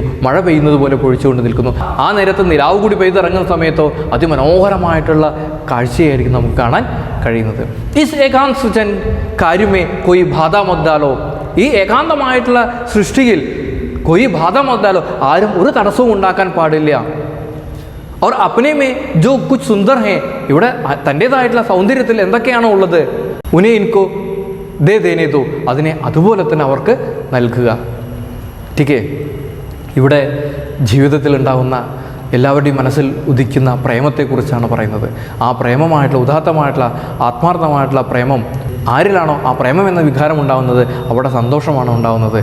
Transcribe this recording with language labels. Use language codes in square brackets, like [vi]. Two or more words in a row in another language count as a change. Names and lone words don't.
[ml] മഴ പെയ്യുന്നത് പോലെ പൊഴിച്ചുകൊണ്ട് നിൽക്കുന്നു. ആ നേരത്ത് നിലാവ് കൂടി പെയ്തിറങ്ങുന്ന സമയത്തോ അതിമനോഹരമായിട്ടുള്ള കാഴ്ചയായിരിക്കും നമുക്ക് കാണാൻ കഴിയുന്നത്. [hi] इस एकांत सृजन कार्य में कोई बाधा मत डालो, [ml] ഈ ഏകാന്തമായിട്ടുള്ള സൃഷ്ടിയിൽ [hi] कोई बाधा मत डालो, [ml] ആരും ഒരു തടസ്സവും ഉണ്ടാക്കാൻ പാടില്ല. [hi] और अपने में जो कुछ सुंदर हैं, [ml] ഇവിടെ തൻ്റേതായിട്ടുള്ള സൗന്ദര്യത്തിൽ എന്തൊക്കെയാണോ ഉള്ളത്, [hi] उन्हें इनको दे देने दो, [ml] അതിനെ അതുപോലെ തന്നെ അവർക്ക് നൽകുക. ടീക്കേ, ഇവിടെ ജീവിതത്തിൽ ഉണ്ടാകുന്ന എല്ലാവരുടെയും മനസ്സിൽ ഉദിക്കുന്ന പ്രേമത്തെക്കുറിച്ചാണ് പറയുന്നത്. ആ പ്രേമമായിട്ടുള്ള ഉദാത്തമായിട്ടുള്ള ആത്മാർത്ഥമായിട്ടുള്ള പ്രേമം ആരിലാണോ ആ പ്രേമം എന്ന വികാരം ഉണ്ടാകുന്നത്, അവിടെ സന്തോഷമാണ് ഉണ്ടാകുന്നത്.